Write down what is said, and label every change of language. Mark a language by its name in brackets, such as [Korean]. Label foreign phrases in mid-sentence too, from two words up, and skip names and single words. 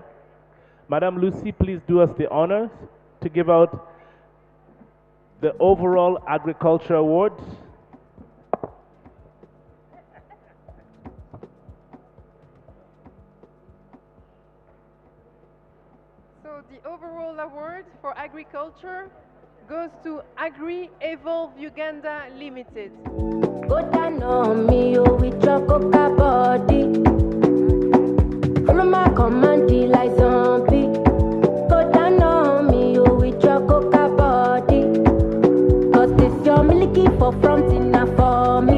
[English] Madame Lucy, please do us the honors to give out the overall agriculture award. So the overall award for agriculture goes to Agri Evolve Uganda Limited. Go down on me, oh, with your coca body. Follow my command like zombie. Go down on me, oh, with your coca body. Cause this your milky for fronting now for me.